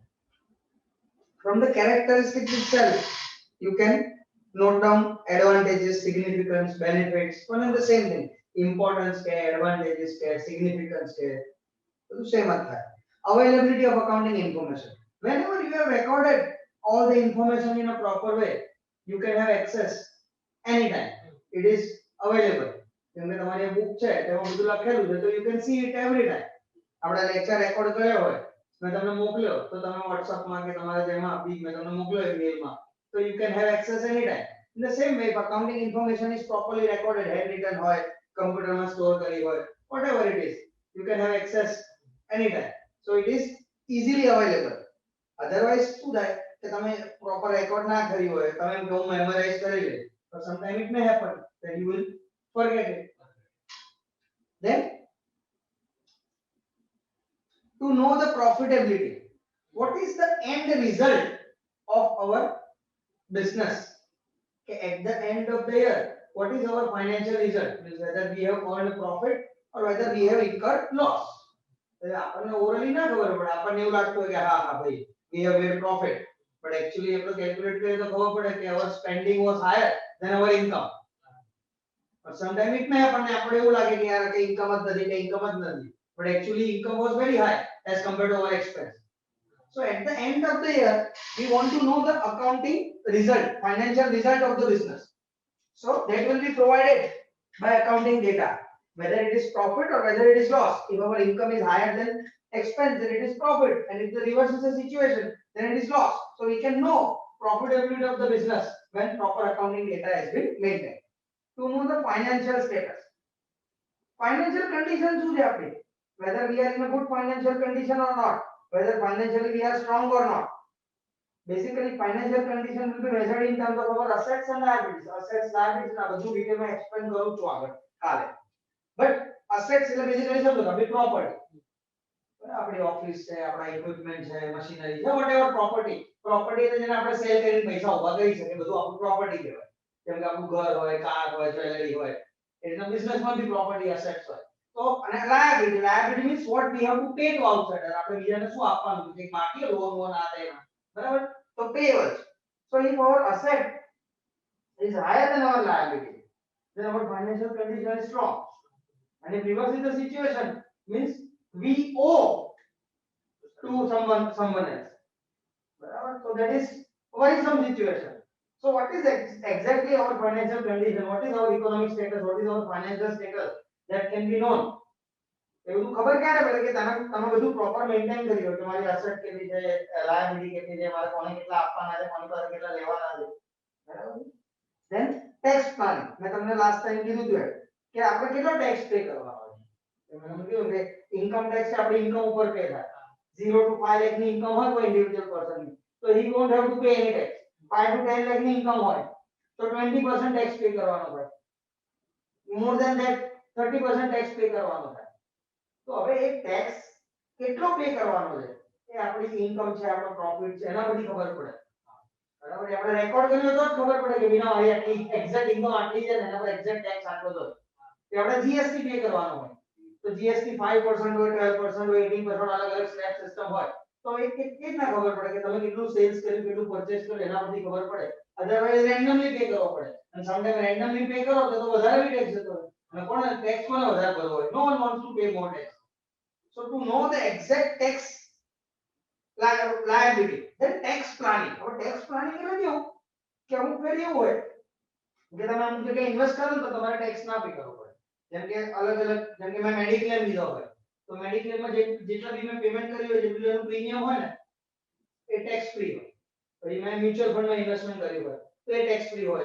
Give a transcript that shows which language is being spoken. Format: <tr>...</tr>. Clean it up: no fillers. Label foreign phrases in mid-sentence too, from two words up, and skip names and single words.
<en>From the characteristics itself, you can note down advantages, significance, benefits, one and the same thing. Importance care, advantages care, significance care. So same है. Availability of accounting information. Whenever you have recorded all the information in a proper way, you can have access anytime. It is available.</en> <gu>જેમ કે તમારી બુક છે તેમાં બધું લખેલું છે તો</gu> <en>you can see it every time.</en> <gu>આપણે</gu> <en>lecture record</en> <gu>કર્યો હોય मैं તમને મોકલ્યો તો તમે WhatsApp માં કે તમારા જેમાં બી मैं તમને મોકલ્યો ઈમેલ માં</gu> <en>so you can have access anytime. In the same way, if accounting information is properly recorded, handwritten હોય, computer માં store</en> <gu>કરી હોય,</gu> <en>whatever it is, you can have access anytime. So it is easily available. Otherwise,</en> <gu>શું થાય કે તમે</gu> <en>proper record</en> <gu>ના કર્યું હોય, તમે એમ memorize કરી લે,</gu> <en>but sometimes it may happen that you will forget it. Then, to know the profitability, what is the end result of our business? Okay, at the end of the year, what is our financial result? Means whether we have earned profit or whether we have incurred loss.</en> <gu>આપણને ઓરલી ના ખબર પડે આપણને એવું લાગતું હોય કે હા હા ભાઈ</gu> <en>we have made profit, but actually</en> <gu>આપણે કેલ્ક્યુલેટ કરીએ તો ખબર પડે કે</gu> <en>our spending was higher than our income. But sometimes it may happen</en> <gu>આપણે એવું લાગે કે યાર કે income જ નથી કે income જ નથી,</gu> <en>but actually income was very high as compared to our expense. So at the end of the year, we want to know the accounting result, financial result of the business. So that will be provided by accounting data, whether it is profit or whether it is loss. If our income is higher than expense, then it is profit, and if the reverse is the situation, then it is loss. So we can know profitability of the business when proper accounting data has been maintained. To know the financial status, financial condition</en> <gu>શું છે આપણી,</gu> <en>whether we are in a good financial condition or not, whether financially we are strong or not. Basically, financial condition will be measured in terms of our assets and liabilities. Assets, liabilities</en> <gu>ના બધું ડિટેલ માં એક્સપ્લેન કરું છું આગળ કાલે. But assets એટલે બેઝિકલી શું છે, આપણી પ્રોપર્ટી. આપણી ઓફિસ છે, આપણા ઇક્વિપમેન્ટ છે, મશીનરી છે,</gu> <en>whatever property.</en> <gu>Property એટલે જેને આપણે સેલ કરીને પૈસા ઉભા કરી શકીએ બધું આપણું પ્રોપર્ટી કહેવાય. જેમ કે આપણું ઘર હોય, કાર હોય, જ્વેલરી હોય. એટલે બિઝનેસમાં બી</gu> <en>property assets</en> <gu>હોય.</gu> <en>So, liability. Liability means what we have to pay to outsider.</en> <gu>આપણે બીજાને શું આપવાનું છે, કે બાકી લોન આ તે બરાબર.</gu> <en>So payables. So if our asset is higher than our liability, then our financial condition is strong. And if reverse is the situation, means we owe to someone else.</en> <gu>Barabar.</gu> <en>So that is worrisome situation. So what is exactly our financial condition? What is our economic status? What is our financial status? That can be known.</en> <gu>એ બધું ખબર ક્યારે પડે કે તમે બધું</gu> <en>proper maintain</en> <gu>કરી હોય કે મારી અસેટ કેટલી છે, લાયબિલિટી કેટલી છે, મારે કોને કેટલા આપવાના છે, કોની પાસે કેટલા લેવાના છે, બરાબર.</gu> <en>Then tax planning.</en> <gu>મેં તમને</gu> <en>last time</en> <gu>કીધું હતું કે આપણે કેટલો</gu> <en>tax pay</en> <gu>કરવાનો છે. મેં કીધું કે</gu> <en>income tax</en> <gu>આપણે ઇન્કમ ઉપર પે થાય. 0 to 5 લાખ ની ઇન્કમ હોય કોઈ</gu> <en>individual person</en> <gu>તો</gu> <en>he won't have to pay any tax.</en> <gu>5 to 10 લાખ ની ઇન્કમ હોય તો 20%</gu> <en>tax pay</en> <gu>કરવાનો થાય.</gu> <en>More than that</en> <gu>30%</gu> <en>tax pay</en> <gu>કરવાનો થાય. તો હવે એક ટેક્સ કેટલો પે કરવાનો છે એ આપણી ઇન્કમ છે, આપણો પ્રોફિટ છે, એના બધી ખબર પડે. બરાબર. આપણે રેકોર્ડ કર્યો તો જ ખબર પડે કે વિના મારી આટલી</gu> <en>exact income</en> <gu>આટલી છે ને એના પર</gu> <en>exact tax</en> <gu>આટલો છે. કે આપણે</gu> <en>GST pay</en> <gu>કરવાનો હોય તો જીએસટી 5% હોય, 12% હોય, 18% અલગ અલગ</gu> <en>slab system</en> <gu>હોય તો એ કેટલા ખબર પડે કે તમે કેટલું સેલ્સ કર્યું, કેટલું પરચેસ કર્યું એના પરથી ખબર પડે.</gu> <en>otherwise randomly pay</en> <gu>કરવો પડે અને સમટાઈમ</gu> <en>randomly pay</en> <gu>કરો તો વધારે બી ટેક્સ જતો હોય અને કોણ ટેક્સ કોને વધારે ભરવો હોય.</gu> <en>No one wants to pay more tax. So to know the exact tax liability, then tax planning. Our tax planning</en> <gu>એટલે કેવું કે અમુક ફેર એવું હોય કે તમે અમુક જગ્યાએ ઇન્વેસ્ટ કરો તો તમારે ટેક્સ ના પે કરવો પડે. જેમ કે અલગ અલગ, જેમ કે મેં મેડિક્લેમ લીધો હોય તો મેડિક્લેમમાં જેટલા બી મેં પેમેન્ટ કર્યું હોય જેટલું એનું પ્રીમિયમ હોય ને એ</gu> <en>tax free</en> <gu>હોય. પછી મેં</gu> <en>mutual fund investment</en> <gu>કર્યું હોય તો એ</gu> <en>tax free</en> <gu>હોય.</gu>